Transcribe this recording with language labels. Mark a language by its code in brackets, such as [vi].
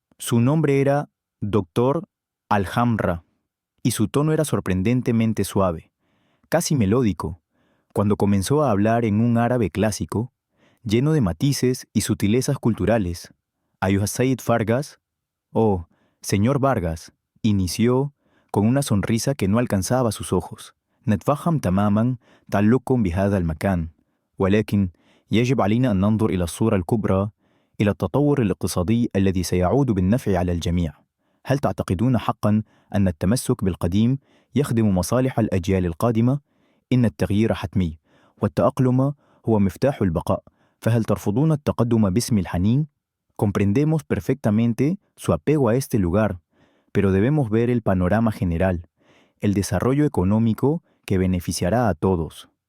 [es] Su nombre era Dr. Al-Hamra, y su tono era sorprendentemente suave, casi melódico, cuando comenzó a hablar en un árabe clásico, lleno de matices y sutilezas culturales. [ar] Ayuha Said [es] Fargas, oh, señor Vargas, inició con una sonrisa que no alcanzaba sus ojos. [ar] نتفهم تماما تعلقكم بهذا المكان، ولكن يجب علينا أن ننظر إلى الصورة الكبرى، إلى التطور الاقتصادي الذي سيعود بالنفع على الجميع. هل تعتقدون حقا أن التمسك بالقديم يخدم مصالح الأجيال القادمة؟ إن التغيير حتمي، والتأقلم هو مفتاح البقاء، فهل ترفضون التقدم باسم الحنين؟ [es] Comprendemos perfectamente su apego a este lugar, pero debemos ver el panorama general, el desarrollo económico que beneficiará a todos.